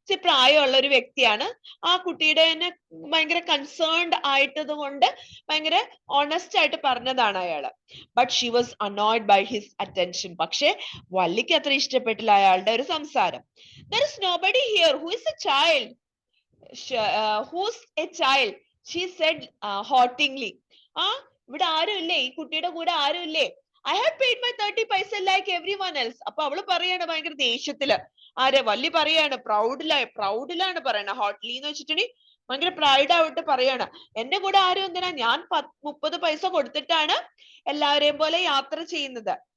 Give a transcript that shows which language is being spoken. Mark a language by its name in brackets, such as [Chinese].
[Malayalam] പ്രായമുള്ള ഒരു വ്യക്തിയാണ്. ആ കുട്ടിയുടെ തന്നെ ഭയങ്കര കൺസേൺഡ് ആയിട്ടത് കൊണ്ട് ഭയങ്കര ഓണസ്റ്റ് ആയിട്ട് പറഞ്ഞതാണ് അയാള്. [English] But she was annoyed by his attention. [Malayalam] പക്ഷെ വല്ലിക്ക് അത്ര ഇഷ്ടപ്പെട്ടില്ല അയാളുടെ ഒരു സംസാരം. [English] There is nobody here. Who is a child? Who's a child? She said haughtily. [Malayalam] ഇവിടെ ആരും ഇല്ലേ, ഈ കുട്ടിയുടെ കൂടെ ആരും ഇല്ലേ? [English] I have paid my 30 paisa like everyone else. [Malayalam] അപ്പൊ അവള് പറയാണ് ഭയങ്കര ദേഷ്യത്തില്, വല്ലി പറയാണ്, പ്രൗഡിലാണ് പറയണ, ഹോട്ട്ലി എന്ന് വെച്ചിട്ടുണ്ടെങ്കിൽ ഭയങ്കര പ്രൈഡ് ആയിട്ട് പറയാണ്, എന്റെ കൂടെ ആരും എന്തിനാ, ഞാൻ 30 പൈസ കൊടുത്തിട്ടാണ് എല്ലാവരെയും പോലെ യാത്ര ചെയ്യുന്നത്.